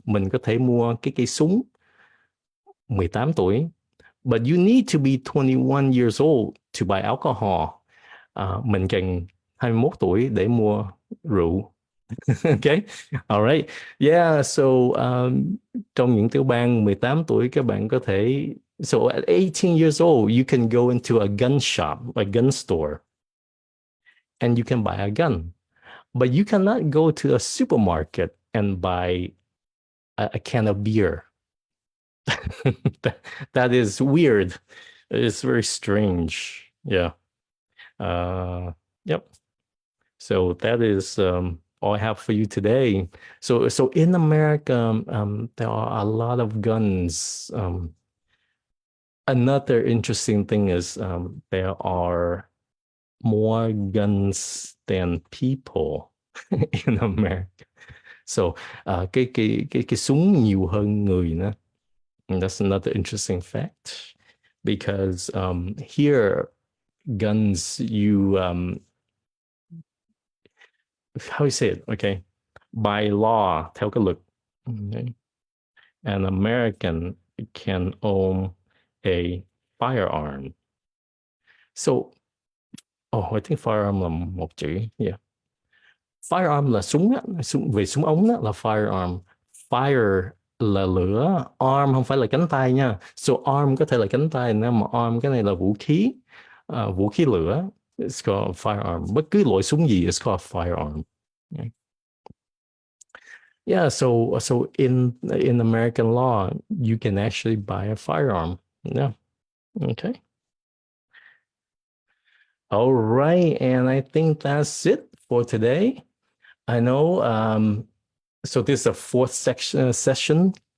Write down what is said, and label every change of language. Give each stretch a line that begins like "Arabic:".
Vietnamese: Mình có thể mua cái cây súng 18 tuổi.
English: But you need to be 21 years old to buy alcohol.
Vietnamese: Mình cần 21 tuổi để mua rượu.
English: Okay, all right. Yeah, so
Vietnamese: trong những tiểu bang 18 tuổi các bạn có thể,
English: so at 18 years old you can go into a gun shop, a gun store, and you can buy a gun. But you cannot go to a supermarket and buy a can of beer. that is weird. It's very strange. Yeah. Yep. So that is all I have for you today. So in America, there are a lot of guns. Another interesting thing is there are more guns than people in America.
Vietnamese: So cái súng nhiều hơn người nữa.
English: And that's another interesting fact, because here guns, you how you say it? Okay, By law,
Vietnamese: theo cái luật.
English: Okay. An American can own a firearm. So, I think firearm
Vietnamese: là một chữ.
English: Yeah.
Vietnamese: Firearm là súng á, về súng ống đó là firearm. Fire là lửa, arm không phải là cánh tay nha. So arm có thể là cánh tay, nhưng mà arm cái này là vũ khí, vũ khí lửa.
English: It's called firearm.
Vietnamese: Bất cứ loại súng gì,
English: it's called firearm. Yeah, so in American law, you can actually buy a firearm. Yeah. Okay. All right, and I think that's it for today. I know. So this is a fourth session.